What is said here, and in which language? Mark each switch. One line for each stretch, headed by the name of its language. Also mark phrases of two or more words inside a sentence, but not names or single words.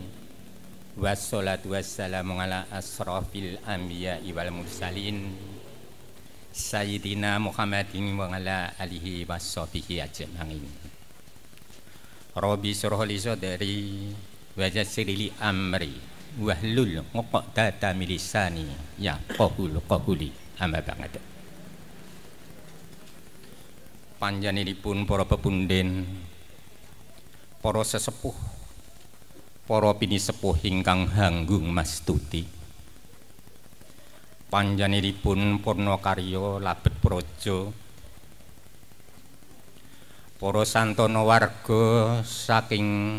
Arabic: والصلاة والسلام على أشرف الأنبياء والمرسلين سيدنا محمد وعلى آله وصحبه أجمعين. رب اشرح لي صدري ويسر لي أمري واحلل عقدة من لساني يفقهوا قولي أما بعد.
Javanese: Panjenenganipun para pepunden, para sesepuh, para pinisepuh ingkang hanggung mastuti. Panjenenganipun purna karya labet praja, para santana warga saking